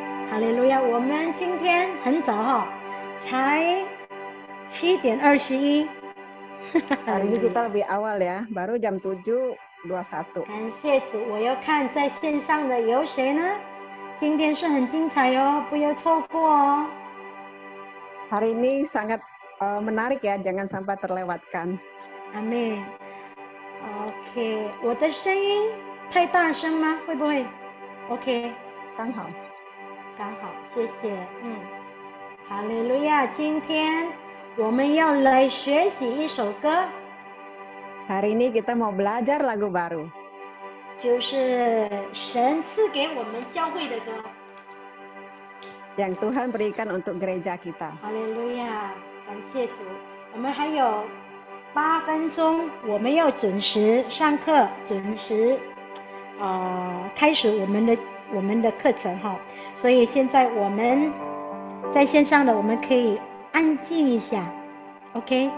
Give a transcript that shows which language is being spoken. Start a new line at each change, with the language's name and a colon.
Chinese: 哈利路亚，我们今天很早哈，才7:21。
Indonesian: hari ini kita lebih awal ya, baru jam 7:21.
Chinese: 感谢主，我要看在线上的有谁呢？今天是很精彩哦，不要错过哦。
Indonesian: Hari ini sangat menarik ya, jangan sampai terlewatkan.
Chinese: 阿妹 OK， 我的声音太大声吗？会不会 OK？刚好，刚好，谢谢。哈利路亚，今天我们要来学习一首歌，
Indonesian: hari ini kita mau belajar lagu baru
Chinese: 就是神赐给我们教会的歌。
Indonesian: yang Tuhan berikan untuk gereja kita.
Chinese: 哈利路亚，感谢主。我们还有8分钟，我们要准时上课，准时开始我们的课程哈。所以现在我们在线上的，我们可以安静一下 ，OK？